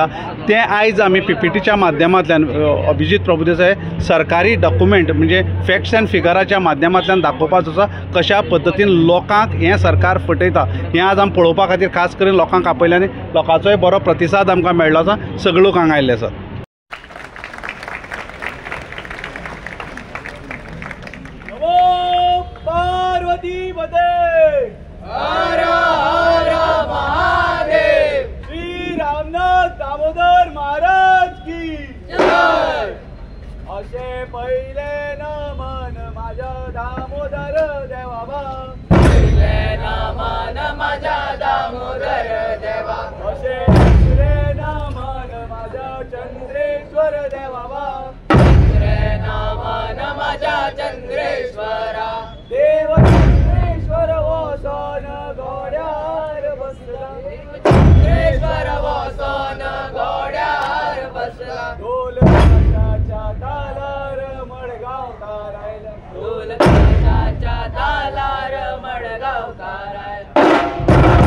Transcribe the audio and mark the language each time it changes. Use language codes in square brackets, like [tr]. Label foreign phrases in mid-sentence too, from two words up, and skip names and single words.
[kok] तें आयज आमी PPTच्या माध्यमांतल्यान अभिजीत प्रभुदेसाय सरकारी डॉक्युमेंट म्हणजे फॅक्ट्स एंड फिगराच्या माध्यमांतल्यान दाखोवपाचो आसा कशा पद्दतीन लोकांक हें सरकार फटयता हें आज आमी पळोवपा खातीर खास करून लोकांक आपयलें आनी लोकांचोय बरो प्रतिसाद आमकां मेळ्ळो आसा. सगळे लोक हांगा आयिल्ले आसात. पार्वती पते हर हर महादेव श्री रामनाथ दामोदर महाराज की जय. [mr] असे पहिले नमन माझ्या दामोदर देवा पहिले नमन माझ्या दामोदर देवा असे दुसरे नमन माझ्या चंद्रेश्वर देवा दुसरे नमन माझ्या चंद्रेश्वरा देव चंद्रेश्वर वसन घोड्यार बसला चंद्रेश्वर वसन घोड्यार बसला ढोल ताशाच्या तालार मडगाव करायला ढोल ताशाच्या तालार मडगाव करायला